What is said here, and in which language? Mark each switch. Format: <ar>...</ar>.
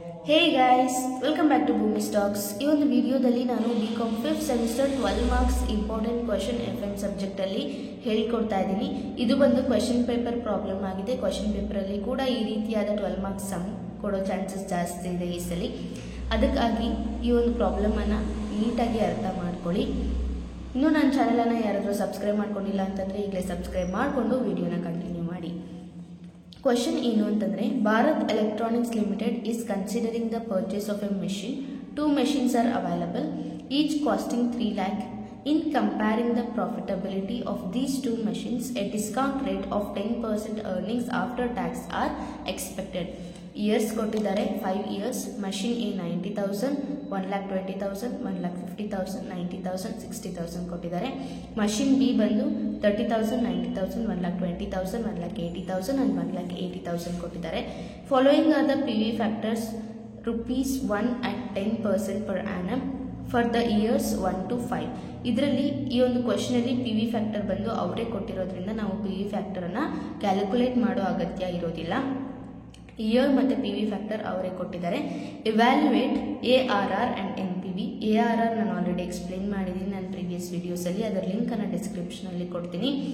<en>Hey guys, welcome back to Boomy Stocks.</en> <kn>ಈ ಒಂದು ವಿಡಿಯೋದಲ್ಲಿ ನಾನು BCom 5th semester 12 marks important question FM subject ಅಲ್ಲಿ ಹೇಳಿಕೊಡ್ತಾ ಇದ್ದೀನಿ. ಇದು ಬಂದು ಕ್ವೆಶ್ಚನ್ ಪೇಪರ್ ಪ್ರಾಬ್ಲಮ್ ಆಗಿದೆ. ಕ್ವೆಶ್ಚನ್ ಪೇಪರ್ ಅಲ್ಲಿ ಕೂಡ ಈ ರೀತಿಯಾದ 12 ಮಾರ್ಕ್ಸ್ ಸಮ್ ಕೊಡೋ ಚಾನ್ಸಸ್ ಜಾಸ್ತಿ ಇದೆ ಈ ಸಲ. ಅದಕ್ಕಾಗಿ ಈ ಒಂದು ಪ್ರಾಬ್ಲಮ್ ಅನ್ನು ನೀಟಾಗಿ ಅರ್ಥ ಮಾಡ್ಕೊಳ್ಳಿ. ಇನ್ನು ನನ್ನ ಚಾನೆಲ್ ಅನ್ನು ಯಾರಾದರೂ ಸಬ್ಸ್ಕ್ರೈಬ್ ಮಾಡ್ಕೊಂಡಿಲ್ಲ ಅಂತಂದ್ರೆ ಈಗಲೇ ಸಬ್ಸ್ಕ್ರೈಬ್ ಮಾಡಿಕೊಂಡು ವಿಡಿಯೋನ ಕಂಟಿನ್ಯೂ ಮಾಡಿ.</kn> <en>Question</en> <kn>ಏನು ಅಂತಂದ್ರೆ</kn> <en>Bharat electronics limited is considering the purchase of a machine. Two machines are available, each costing 3 lakh. In comparing the profitability of these two machines, a discount rate of 10% earnings after tax are expected.</en> <kn>Years ಕೊಟ್ಟಿದ್ದಾರೆ 5 years. Machine A 90,000, 1,20,000, 1,50,000, 90,000, 60,000 ಕೊಟ್ಟಿದ್ದಾರೆ. Machine B ಬಂದು 30,000, 90,000, 1,20,000, 1,80,000 and 1,80,000 ಕೊಟ್ಟಿದ್ದಾರೆ.</kn> <en>Following are the PV factors rupees 1 at 10% per annum for the years 1 to 5.</en> <kn>ಇದರಲ್ಲಿ ಈ ಒಂದು question ಅಲ್ಲಿ P V factor ಬಂದು ಅವರೇ ಕೊಟ್ಟಿರೋದ್ರಿಂದ ನಾವು ಪಿ ವಿ ಫ್ಯಾಕ್ಟರ್ ಅನ್ನ ಕ್ಯಾಲ್ಕುಲೇಟ್ ಮಾಡೋ ಅಗತ್ಯ ಇರೋದಿಲ್ಲ. ಇಯರ್ ಮತ್ತೆ ಪಿ ವಿ ಫ್ಯಾಕ್ಟರ್ ಅವರೇ ಕೊಟ್ಟಿದ್ದಾರೆ.</kn> <en>Evaluate A R R and N P V.</en> <kn>A R R ನಾನು ಆಲ್ರೆಡಿ ಎಕ್ಸ್ಪ್ಲೇನ್ ಮಾಡಿದ್ದೀನಿ ನನ್ನ ಪ್ರೀವಿಯಸ್ ವಿಡಿಯೋಸಲ್ಲಿ, ಅದರ ಲಿಂಕ್ ಅನ್ನು ಡಿಸ್ಕ್ರಿಪ್ಷನಲ್ಲಿ ಕೊಡ್ತೀನಿ.</kn>